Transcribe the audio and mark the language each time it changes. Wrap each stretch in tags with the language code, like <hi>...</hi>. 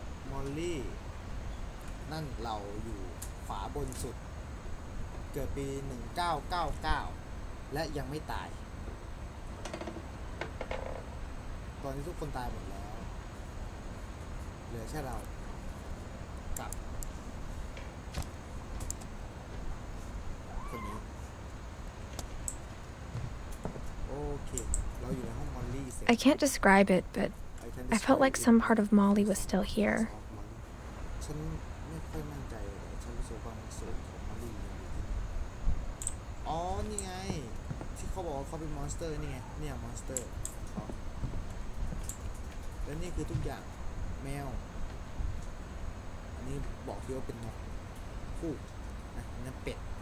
<th>มอลลี่นั่นเราอยู่ขวาบนสุดเกิดปี1999และยังไม่ตายตอนนี้ทุกคนตายหมดแล้วเหลือแค่เรากับคนนี้โอเคเราอยู่ในห้องมอลลี่</th> <en>I can't describe it, but I felt like some part of Molly was still here.</en> <th>ฉันไม่ค่อยมั่นใจฉันรู้สึกว่าส่วนของมอลลี่อยู่ที่นี่อ๋อนี่ไงที่เขาบอกว่าเขาเป็นมอนสเตอร์นี่ไงเนี่ยมอนสเตอร์และนี่คือทุกอย่างแมวอันนี้บอกที่ว่าเป็นนกคู่นะนั่นเป็ด</th>